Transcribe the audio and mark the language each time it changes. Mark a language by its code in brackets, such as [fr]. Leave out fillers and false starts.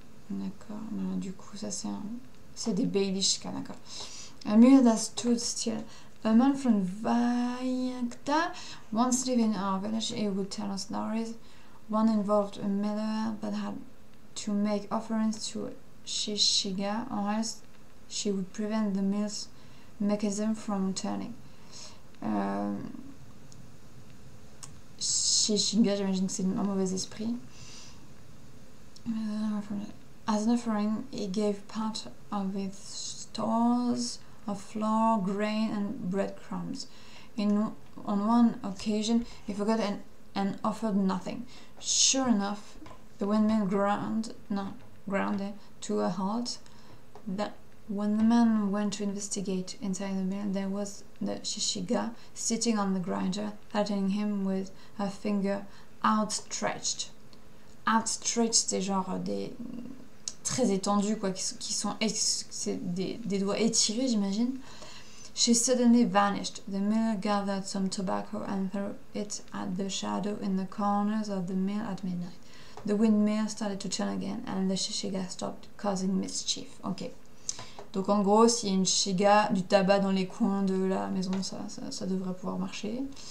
[fr] D'accord. Du coup ça c'est des Bailishka, d'accord. [en] A mirror that stood still. A man from Vayakta once lived in our village. He would tell us stories. One involved a miller that had to make offerings to Shishiga, or else she would prevent the mill's mechanism from turning. [fr] Shishiga, j'imagine que c'est un mauvais esprit. [en] As an offering, he gave part of his stores of flour, grain, and breadcrumbs. On one occasion, he forgot and offered nothing. Sure enough, the windmill ground to a halt. When the man went to investigate inside the mill, there was the Shishiga sitting on the grinder, threatening him with her finger outstretched. [fr] Outstretched, c'est genre des très étendus, quoi, qui sont des doigts étirés, j'imagine. [en] She suddenly vanished. The miller gathered some tobacco and threw it at the shadow in the corners of the mill at midnight. The windmill started to turn again, and the Shishiga stopped causing mischief. Ok. [fr] Donc en gros, s'il y a une Shishiga, du tabac dans les coins de la maison, ça devrait pouvoir marcher.